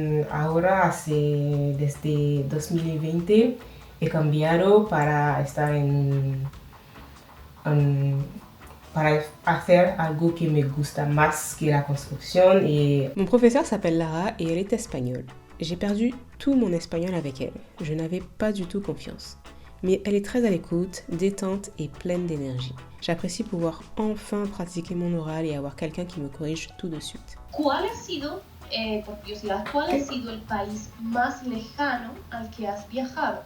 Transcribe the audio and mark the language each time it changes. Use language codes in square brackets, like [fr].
[es] Ahora desde 2020 he cambiado para estar en para hacer algo que me gusta más que la construction. [fr] Et... Mon professeur s'appelle Lara et elle est espagnole. J'ai perdu tout mon espagnol avec elle. Je n'avais pas du tout confiance. Mais elle est très à l'écoute, détente et pleine d'énergie. J'apprécie pouvoir enfin pratiquer mon oral et avoir quelqu'un qui me corrige tout de suite. [es] ¿Cuál ha sido, por curiosidad, cuál ha sido el país más lejano al que has viajado?